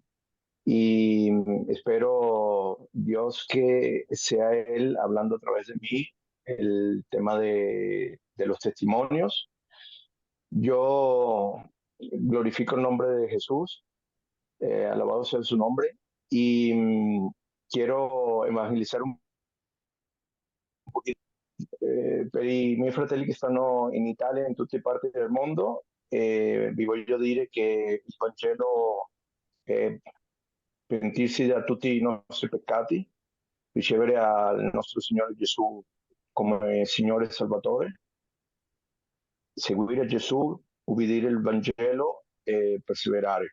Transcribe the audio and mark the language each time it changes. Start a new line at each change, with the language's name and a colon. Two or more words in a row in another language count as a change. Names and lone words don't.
Spanish: Y espero Dios que sea Él hablando a través de mí el tema de los testimonios. Yo glorifico el nombre de Jesús, alabado sea su nombre, y quiero evangelizar
Italian: un pochino. Per i miei fratelli che stanno in Italia e in tutte parti del mondo, vi voglio dire che il Vangelo è pentirsi da tutti i nostri peccati, ricevere al nostro Signore Gesù come Signore e Salvatore, seguire Gesù, ubbidire il Vangelo e perseverare.